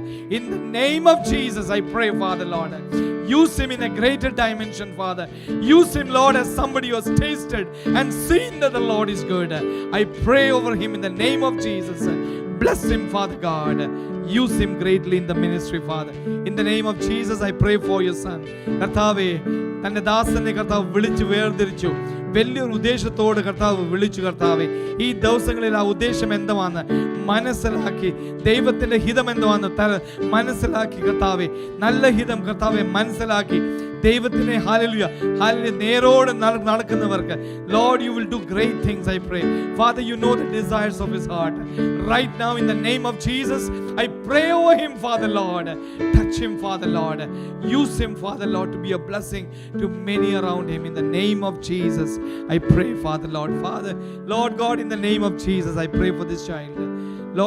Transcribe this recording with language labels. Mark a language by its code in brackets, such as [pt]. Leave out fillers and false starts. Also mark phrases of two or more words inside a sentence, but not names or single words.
[en] In the name of Jesus, I pray, Father Lord, use him in a greater dimension, Father. Use him, Lord, as somebody who has tasted and seen that the Lord is good. I pray over him in the name of Jesus. Bless him, Father God. Use him greatly in the ministry, Father. In the name of Jesus, I pray for your son. [ml] കർത്താവേ, തന്റെ ദാസനെ കർത്താവ് വിളിച്ചു വേർതിരിച്ചു. വലിയൊരു ഉദ്ദേശത്തോട് കർത്താവ് വിളിച്ചു. കർത്താവെ, ഈ ദിവസങ്ങളിൽ ആ ഉദ്ദേശം എന്തുവാന്ന് മനസ്സിലാക്കി, ദൈവത്തിന്റെ ഹിതം എന്തുവാന്ന് മനസ്സിലാക്കി കർത്താവെ, നല്ല ഹിതം കർത്താവെ മനസ്സിലാക്കി ദൈവത്തിനെ ഹല്ലേലൂയ ഹല്ലേലൂയ നേരോടെ നടക്കുന്നവർക്ക്, [en] Lord, you will do great things, I pray. Father, you know the desires of his heart. Right now, in the name of Jesus, I pray over him, Father Lord. Touch him, Father Lord. Use him, Father Lord, to be a blessing to many around him. In the name of Jesus, I pray, Father Lord. Father, Lord God, in the name of Jesus, I pray for this child.